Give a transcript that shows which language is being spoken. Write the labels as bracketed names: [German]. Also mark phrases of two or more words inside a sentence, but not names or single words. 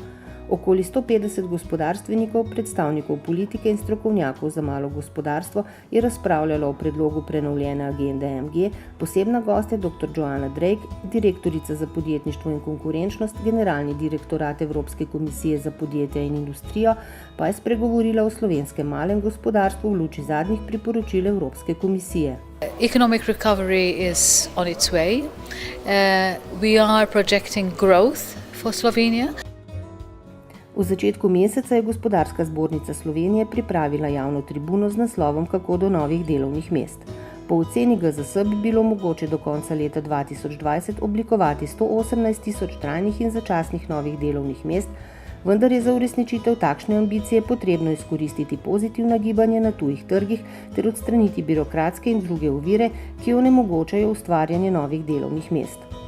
[Slovenian] Okoli 150 gospodarstvenikov, predstavnikov politike in strokovnjakov za malo gospodarstvo je razpravljalo o predlogu prenovljene agende MG, posebna gostja dr. Joanna Drake, direktorica za podjetništvo in konkurenčnost, generalni direktorat Evropske komisije za podjetja in industrijo, pa je spregovorila o slovenskem malem gospodarstvu v luči zadnjih priporočil Evropske komisije. [English] Economic recovery is on its way. We are projecting growth for Slovenia. [Slovenian] V začetku meseca je Gospodarska zbornica Slovenije pripravila javno tribuno z naslovom Kako do novih delovnih mest. Po oceni GZS bi bilo mogoče do konca leta 2020 oblikovati 118 tisoč trajnih in začasnih novih delovnih mest, vendar je za uresničitev takšne ambicije potrebno izkoristiti pozitivna gibanja na tujih trgih ter odstraniti birokratske in druge ovire, ki onemogočajo ustvarjanje novih delovnih mest.